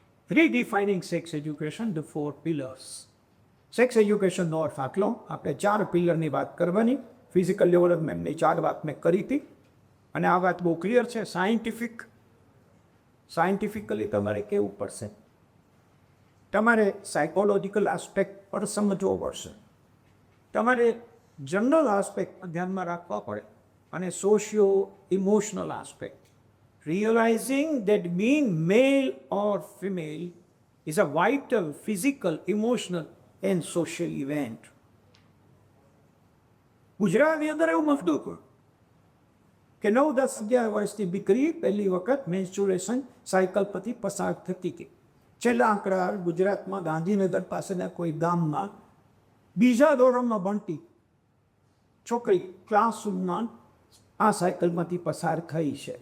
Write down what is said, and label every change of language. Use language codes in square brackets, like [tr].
[en] Redefining sex education, the 4 pillars. [gu] Sex એજ્યુકેશનનો અર્થ આટલો. આપણે 4 પિલરની વાત કરવાની. ફિઝિકલ ડેવલપમેન્ટની 4 વાત મેં કરી હતી, અને આ વાત બહુ ક્લિયર છે. સાયન્ટિફિકલી તમારે કહેવું પડશે, તમારે સાયકોલોજીકલ આસ્પેક્ટ પર સમજવો પડશે, તમારે જનરલ આસ્પેક્ટ ધ્યાનમાં રાખવા પડે, અને socio emotional aspect. [en] Realizing that being male or female is a vital physical, emotional and social event. [gu] ગુજરાતની અંદર એવું મફતું હતું કે 9-10-11 વર્ષની દીકરી પહેલી વખત મેન્સ્ટ્રુએશન સાયકલ પરથી પસાર થતી હતી. છેલ્લા આંકડા ગુજરાતમાં ગાંધીનગર પાસેના કોઈ ગામમાં બીજા ધોરણમાં ભણતી છોકરી ક્લાસરૂમમાં આ સાયકલમાંથી પસાર થઈ છે.